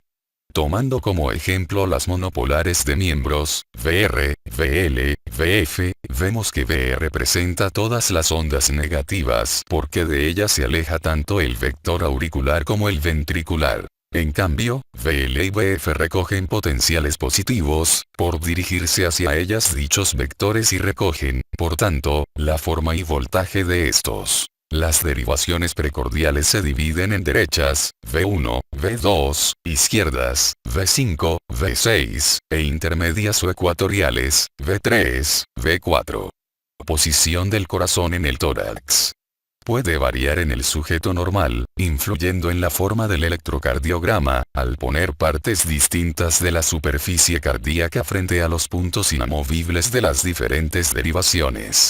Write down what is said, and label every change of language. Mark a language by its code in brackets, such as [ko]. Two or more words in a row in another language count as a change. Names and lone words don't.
[es] Tomando como ejemplo las monopolares de miembros, VR, VL, VF, vemos que VR presenta todas las ondas negativas porque de ellas se aleja tanto el vector auricular como el ventricular. En cambio, VL y VF recogen potenciales positivos, por dirigirse hacia ellas dichos vectores y recogen, por tanto, la forma y voltaje de estos. Las derivaciones precordiales se dividen en derechas, V1, V2, izquierdas, V5, V6, e intermedias o ecuatoriales, V3, V4. Posición del corazón en el tórax. Puede variar en el sujeto normal, influyendo en la forma del electrocardiograma, al poner partes distintas de la superficie cardíaca frente a los puntos inamovibles de las diferentes derivaciones.